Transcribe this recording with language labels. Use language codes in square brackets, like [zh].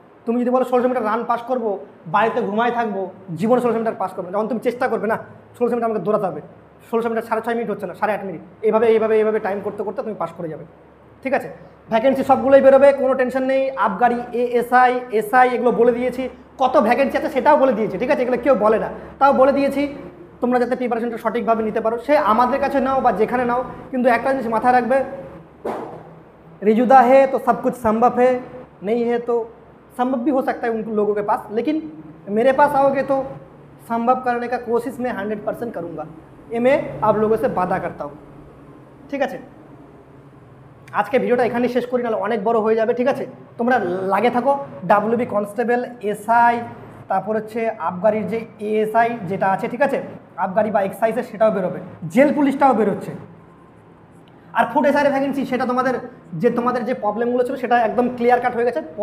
[bn] তুমি যদি বলো 1600 মিটার রান পাস করবো, বাড়িতে ঘুমায় থাকবো, জীবনে 1600 মিটার পাস করবে, যখন তুমি চেষ্টা করবে না 1600 মিটার আমাকে দৌড়াতে হবে, 1600 মিটার 6.5 মিনিট হচ্ছে না, 8.5 মিনিট, এইভাবে টাইম করতে করতে তুমি পাস করে যাবে, ঠিক আছে? ভ্যাকেন্সি সবগুলোই বেরোবে, কোনো টেনশন নেই। আবগারি, এসআই এগুলো বলে দিয়েছি, কত ভ্যাকেন্সি আছে সেটাও বলে দিয়েছি, ঠিক আছে? এগুলো কেউ বলে না, তাও বলে দিয়েছি, তোমরা যাতে প্রিপারেশনটা সঠিকভাবে নিতে পারো, সে আমাদের কাছে নাও বা যেখানে নাও। কিন্তু একটা জিনিস মাথায় রাখবে, [hi] रिजुदा है तो सब कुछ संभव है, नहीं है तो संभव भी हो सकता है उन लोगों के पास, लेकिन मेरे पास आओगे तो संभव करने का कोशिश मैं 100% करूँगा, ये मैं आप लोगों से वादा करता हूँ, [bn] ঠিক আছে? আজকে ভিডিওটা এখানেই শেষ করি, নাহলে অনেক বড় হয়ে যাবে, ঠিক আছে? তোমরা লাগে থাকো ডাব্লিউবি কনস্টেবল, এসআই, তারপর হচ্ছে আবগারির যে এএসআই যেটা আছে, ঠিক আছে? আবগারি বা এক্সাইজের সেটাও বেরোবে, জেল পুলিশটাও বেরোচ্ছে। আর ফুড এসআইয়ের ভ্যাকেন্সি সেটা তোমাদের যে প্রবলেমগুলো ছিল সেটা একদম ক্লিয়ার কাট হয়ে গেছে।